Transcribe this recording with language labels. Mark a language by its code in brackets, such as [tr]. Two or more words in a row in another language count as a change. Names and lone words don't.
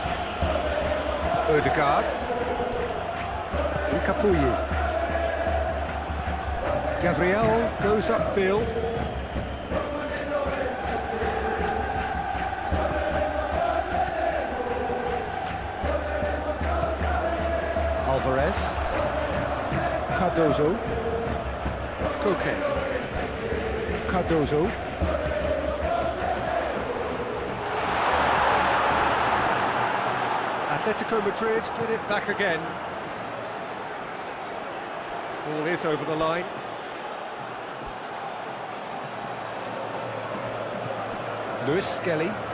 [en] Ødegaard. Nkapuyi. Gabriel goes upfield. Alvarez. Cardozo. Koke. Cardozo. Atletico Madrid get it back again. Ball is over the line. Lewis Skelly.